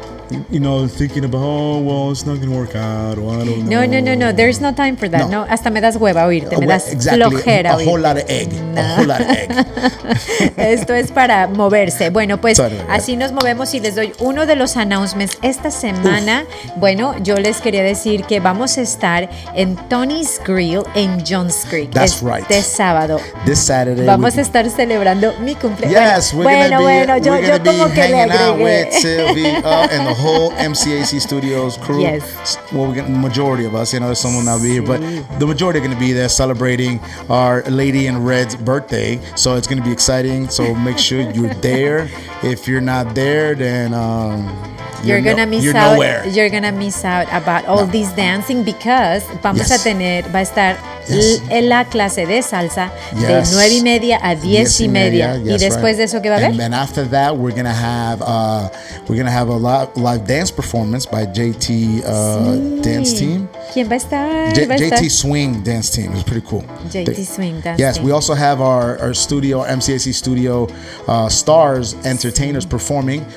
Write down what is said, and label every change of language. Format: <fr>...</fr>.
<en>thinking about, oh, well, it's not going to work out, or I don't know. No. There's no time for that.</en> <es>No, hasta me das hueva oírte, me das flojera oírte.</es> <en>A whole lot of egg. No. A whole lot of egg.</en> <es>Esto es para moverse. Bueno, pues así nos movemos y les doy uno de los announcements. Esta semana, bueno, yo les quería decir que vamos a estar en Tony's Grill en Johns Creek.</es> <en>That's right.</en> <es>Este sábado.</es> <en>This Saturday.</en> <es>Vamos a estar celebrando mi cumpleaños.</es> <en>Yes, we're going to be hanging out with Sylvie and the whole MCAC Studios crew. Yes. Well, the majority of us, there's someone not be here, but the majority are going to be there celebrating our Lady in Red's birthday. So it's going to be exciting. So make sure you're there. If you're not there, then you're gonna miss out. Nowhere. You're gonna miss out about all this dancing because</en> <es>va a estar en la clase de salsa de 9:30 a 10:30 y después de eso, ¿qué va a haber?</es> <en>And then after that we're gonna have a live dance performance by JT dance team.</en> <es>¿Quién va a estar?</es> <en>JT Swing dance team. It's pretty cool. JT Swing dance team. Yes, we also have our studio, our MCAC studio stars, entertainers performing.</en>